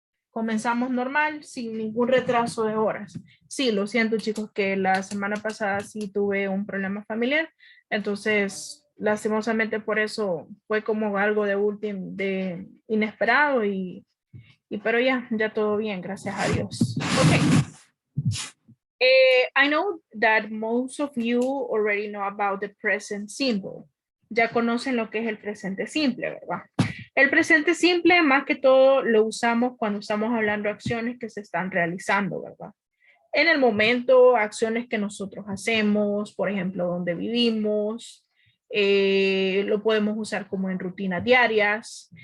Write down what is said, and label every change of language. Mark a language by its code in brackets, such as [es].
[es] Comenzamos normal, sin ningún retraso de horas. Sí, lo siento, chicos, que la semana pasada sí tuve un problema familiar, entonces, lastimosamente por eso fue como algo de último, de inesperado y pero ya todo bien, gracias a Dios. Ok. [en] I know that most of you already know about the present simple. [es] Ya conocen lo que es el presente simple, ¿verdad? El presente simple, más que todo, lo usamos cuando estamos hablando de acciones que se están realizando, ¿verdad? En el momento, acciones que nosotros hacemos, por ejemplo, donde vivimos, lo podemos usar como en rutinas diarias.